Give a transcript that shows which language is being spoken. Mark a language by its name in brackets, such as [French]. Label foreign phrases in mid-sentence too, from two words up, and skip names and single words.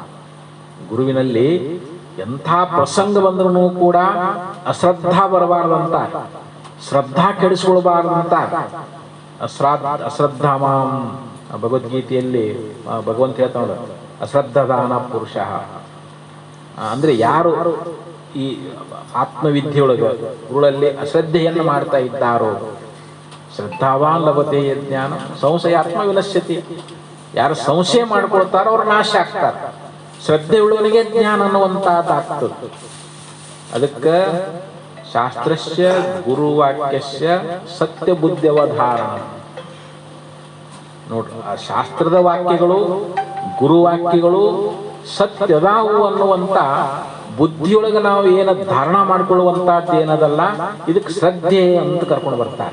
[Kannada] ಗುರುವಿನಲ್ಲಿ ಎಂಥ ಪ್ರಸಂಗ ಬಂದ್ರೂ ಕೂಡ ಅಶ್ರದ್ಧಾ ಬರಬಾರ್ದಂತ, ಶ್ರದ್ಧಾ ಕೆಡಿಸ್ಕೊಳ್ಬಾರ್ದಂತ. ಅಶ್ರದ್ಧಾಮ ಭಗವದ್ಗೀತೆಯಲ್ಲಿ ಭಗವಂತ ಹೇಳ್ತಾನ, [Sanskrit] ಅಶ್ರದ್ಧದಾನ ಪುರುಷ. [Kannada] ಅಂದ್ರೆ ಯಾರು ಈ ಆತ್ಮವಿದ್ಯೆಯೊಳಗೆ ಗುರುಳಲ್ಲಿ ಅಶ್ರದ್ಧೆಯನ್ನು ಮಾಡ್ತಾ ಇದ್ದಾರೋ, [Sanskrit] ಶ್ರದ್ಧಾವಾನ್ ಲಭತೆ ಜ್ಞಾನ ಸಂಶಯ ಆತ್ಮ ವಿನಶ್ಯತಿ. [Kannada] ಯಾರು ಸಂಶಯ ಮಾಡ್ಕೊಳ್ತಾರೋ ಅವ್ರು ನಾಶ ಆಗ್ತಾರೆ. ಶ್ರದ್ಧೆ ಉಳ್ಳವನಿಗೆ ಜ್ಞಾನ ಅನ್ನುವಂತಾಗ್ತದೆ. [Sanskrit] ಅದಕ್ಕೆ ಶಾಸ್ತ್ರಸ್ಯ ಗುರುವಾಕ್ಯಸ್ಯ ಸತ್ಯ ಬುದ್ಧಿಯವಧಾರಣ. [Kannada] ನೋಡ್ರಿ, ಆ ಶಾಸ್ತ್ರದ ವಾಕ್ಯಗಳು, ಗುರುವಾಕ್ಯಗಳು ಸತ್ಯದಾವು ಅನ್ನುವಂತ ಬುದ್ಧಿಯೊಳಗೆ ನಾವು ಏನು ಧಾರಣ ಮಾಡ್ಕೊಳ್ಳುವಂತಹದ್ದು ಏನದಲ್ಲ, ಇದಕ್ಕೆ ಶ್ರದ್ಧೆ ಅಂತ ಕರ್ಕೊಂಡು ಬರ್ತಾರೆ.